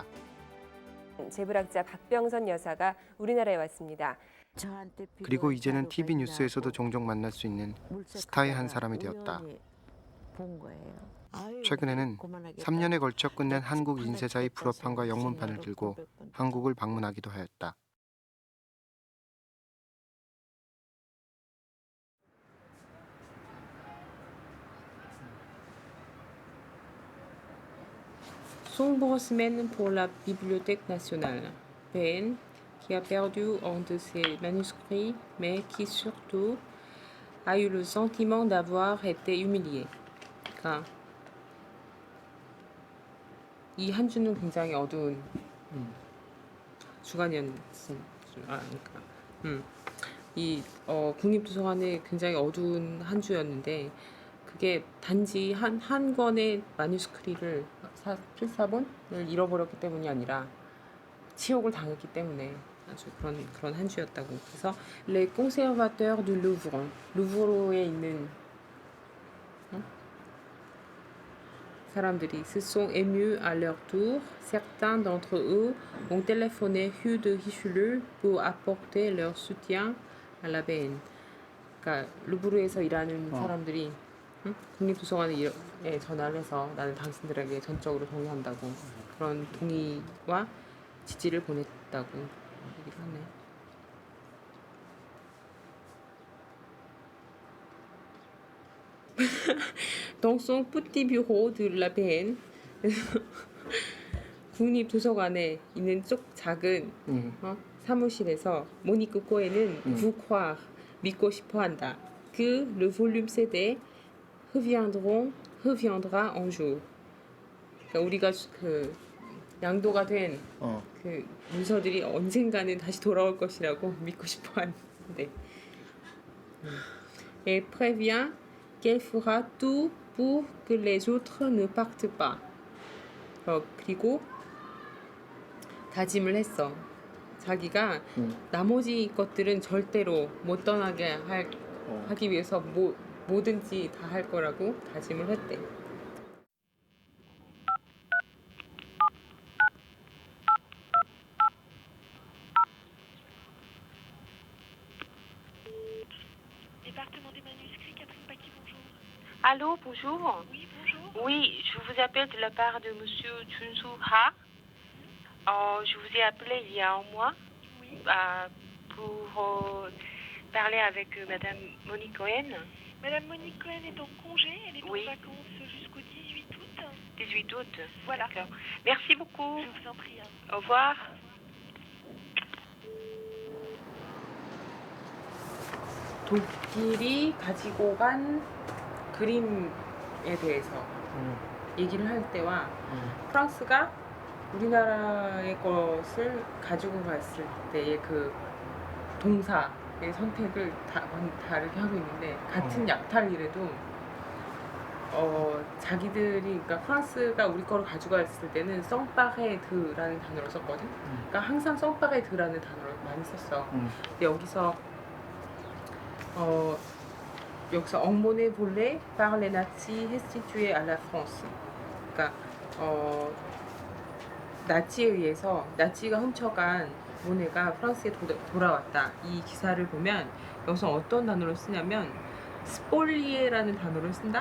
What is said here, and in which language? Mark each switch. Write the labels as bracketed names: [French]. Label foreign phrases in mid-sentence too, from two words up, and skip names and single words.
[Korean] 재벌학자 박병선 여사가 우리나라에 왔습니다. 그리고 이제는 TV 뉴스에서도 종종 만날 수 있는 스타의 한 사람이 되었다. 최근에는 3년에 걸쳐 끝낸 한국 인쇄사의 불어판과 영문판을 들고 한국을 방문하기도 하였다. [French] Sombre semaine pour la Bibliothèque nationale, PN, qui a perdu un de ses manuscrits, mais qui surtout a eu le sentiment d'avoir été humilié. [Korean] 그러니까 이 한 주는 굉장히 어두운 주간이었으니까 이 국립도서관에 굉장히 어두운 한 주였는데 그게 단지 한 권의 마뉴스크리를 필사본을 잃어버렸기 때문이 아니라 치욕을 당했기 때문에 아주 그런 한 주였다고. [French] 그래서 Les conservateurs du Louvre, [Korean] 루브르에 있는 사람들이 [French] se sont émus à leur tour. Certains d'entre eux ont téléphoné rue de Richelieu pour apporter leur soutien à la BN. [Korean] 그러니까 루브르에서 일하는 사람들이 국립도서관에 전화를 해서 나는 당신들에게 전적으로 동의한다고 그런 동의와 지지를 보냈다고 얘기를 하네. [French] Dans son petit bureau de la BN [Korean] 국립도서관에 있는 작은 사무실에서 모니크 코에는 croire 믿고 싶어한다. [French] Que le volume CD reviendra un jour. [Korean] 그러니까 우리가 그 양도가 된 그 문서들이 언젠가는 다시 돌아올 것이라고 믿고 싶어하는데. [French] Elle prévient qu'elle fera tout pour que les autres ne partent pas. [Korean] 그리고 다짐을 했어. 자기가 나머지 것들은 절대로 못 떠나게 하기 위해서 뭐든지 다 할 거라고 다짐을 했대. [French] Allô, bonjour. Oui, bonjour. Oui, je vous appelle de la part de Monsieur Junsu Ha. Je vous ai appelé il y a un mois pour parler avec Madame Monique Cohen. Madame Monique Cohen est en congé, elle est Oui. en vacances jusqu'au 18 août. 18 août. Voilà. D'accord. Merci beaucoup. Je vous en prie. Au revoir. [Korean] 독일이 가지고 간 그림에 대해서 얘기를 할 때와 프랑스가 우리나라의 것을 가지고 갔을 때의 그 동사의 선택을 다르게 하고 있는데 같은 약탈이라도 자기들이 그러니까 프랑스가 우리 거를 가져갔을 때는 성파레드라는 단어를 썼거든. 그러니까 항상 성파레드라는 단어를 많이 썼어. 근데 여기서 [French] emmené volé par les nazis restitué à la France. [Korean] 그러니까 나치에 의해서 나치가 훔쳐간 모네가 프랑스에 돌아왔다. 이 기사를 보면 여기서 어떤 단어를 쓰냐면 스폴리에라는 단어를 쓴다.